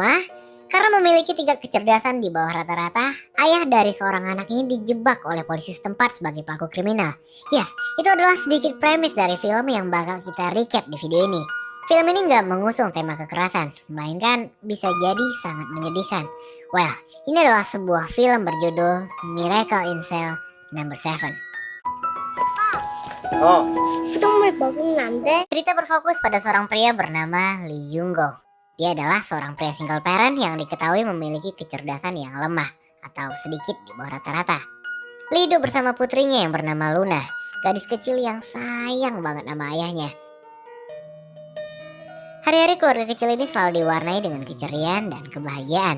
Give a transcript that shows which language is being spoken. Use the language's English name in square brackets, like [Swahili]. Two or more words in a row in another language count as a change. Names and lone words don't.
[Indonesian] Karena memiliki tingkat kecerdasan di bawah rata-rata, ayah dari seorang anak ini dijebak oleh polisi setempat sebagai pelaku kriminal. Yes, itu adalah sedikit premis dari film yang bakal kita recap di video ini. Film ini nggak mengusung tema kekerasan, melainkan bisa jadi sangat menyedihkan. Well, ini adalah sebuah film berjudul Miracle in Cell Number 7. [Korean] 수돗물 먹으면 안 돼? [Indonesian] Cerita berfokus pada seorang pria bernama Lee Young-go. Dia adalah seorang pria [English] single parent [Indonesian] yang diketahui memiliki kecerdasan yang lemah atau sedikit di bawah rata-rata. Lee hidup bersama putrinya yang bernama Luna, gadis kecil yang sayang banget sama ayahnya. Hari-hari keluarga kecil ini selalu diwarnai dengan keceriaan dan kebahagiaan.